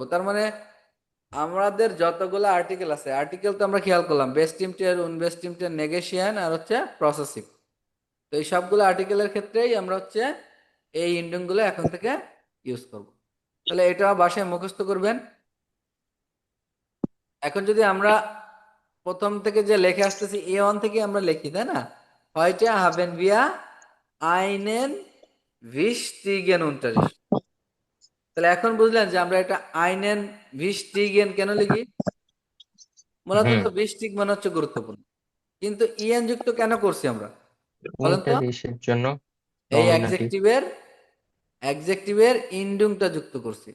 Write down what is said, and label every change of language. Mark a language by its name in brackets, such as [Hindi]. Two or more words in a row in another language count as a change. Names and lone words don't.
[Bangla] তার মানে আমাদের যতগুলো আর্টিকেল আছে, আর্টিকেল তো আমরা খেয়াল করলাম, বেস্ট টিমটের, উনবেস্ট টিমটের, নেগেশিয়ান আর হচ্ছে প্রসেসিভ। তো এই সবগুলো আর্টিকেলের ক্ষেত্রেই আমরা হচ্ছে এই ইন্ডেক্সগুলো এখন থেকে ইউজ করব। তাহলে এটা বাসায় মুখস্থ করবেন। এখন যদি আমরা প্রথম থেকে যে লেখে আসতেছি A1 থেকে আমরা লিখি, তাই না? [German] heute haben wir einen wichtigen Unterricht। [Bangla] তাহলে এখন বুঝলেন যে আমরা এটা [German] einen wichtigen [Bangla] কেন লিখি? মূলত হুম। তো ভিস্টিগ মানে হচ্ছে গুরুত্বপূর্ণ, কিন্তু ইএন যুক্ত কেন করছি আমরা বলেন ওইটা তো? কিসের জন্য? এই নমিনাটিভ। অ্যাডজেক্টিভের ইনডুংটা যুক্ত করছি।